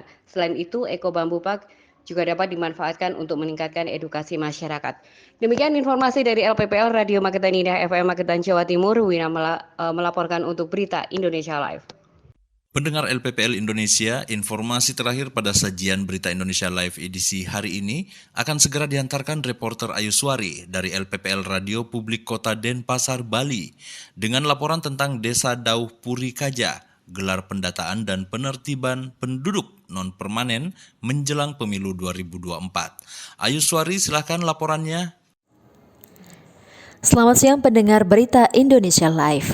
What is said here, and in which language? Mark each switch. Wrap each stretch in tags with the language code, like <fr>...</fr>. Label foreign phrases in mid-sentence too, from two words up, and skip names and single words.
<id>Selain itu, Eko Bambu Park juga dapat dimanfaatkan untuk meningkatkan edukasi masyarakat. Demikian informasi dari LPPL Radio Magetan Indah FM Magetan Jawa Timur. Wina melaporkan untuk Berita Indonesia Live. Pendengar LPPL Indonesia, informasi terakhir pada sajian Berita Indonesia Live edisi hari ini akan segera diantarkan reporter Ayu Suari dari LPPL Radio Publik Kota Denpasar, Bali, dengan laporan tentang Desa Dauh Puri Kaja, gelar pendataan dan penertiban penduduk non-permanen menjelang pemilu 2024. Ayu Suari, silakan laporannya. Selamat siang pendengar Berita Indonesia Live.</id>